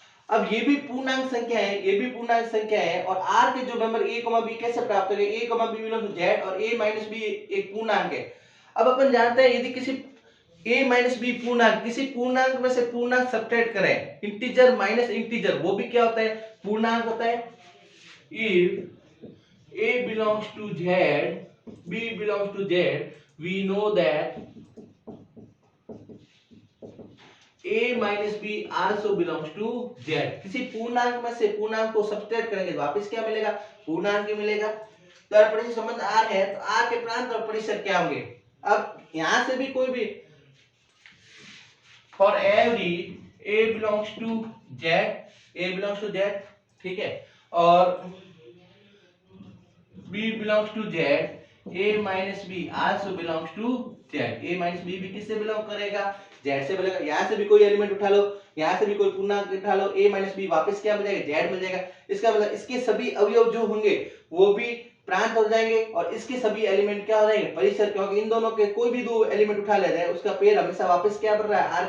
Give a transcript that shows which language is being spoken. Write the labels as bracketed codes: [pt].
[hi] अब ये भी पूर्णांक संख्या है, ये भी पूर्णांक संख्या है, और r के जो नंबर a, b कैसे प्राप्त होंगे? a, b belongs to z और a माइनस b एक पूर्णांक है। अब अपन जानते हैं यदि किसी a माइनस b पूर्णांक, किसी पूर्णांक में से पूर्णांक सब्ट्रैक्ट करें, इंटीजर माइनस इंटीजर, वो भी क्या होता है? पूर्णांक होता है। [en] If a belongs to z, b belongs to z, we know that a minus b also belongs to z। [hi] किसी पूर्णांक में से पूर्णांक को सब्ट्रैक्ट करेंगे तो वापस क्या मिलेगा? पूर्णांक ही मिलेगा। तो अगर परिचय संबंध r है तो r के प्रांत और परिसर क्या होंगे? अब यहां से भी कोई भी [en] for every a belongs to z, [hi] ठीक है, और [en] b belongs to z, a minus b also belongs to z। [hi] a minus b भी किससे बिलोंग करेगा? z से मिलेगा। यहाँ से भी कोई एलिमेंट उठा लो, यहाँ से भी कोई पूर्णांक उठा लो, a माइनस b वापस क्या मिल जाएगा? z मिल जाएगा। इसका मतलब इसके सभी अवयव जो होंगे वो भी प्रांत हो जाएंगे और इसके सभी एलिमेंट क्या हो जाएंगे? परिसर, क्योंकि इन दोनों के कोई भी दो एलिमेंट उठा लेते हैं उसका पेयर हमेशा वापस क्या बन रहा है?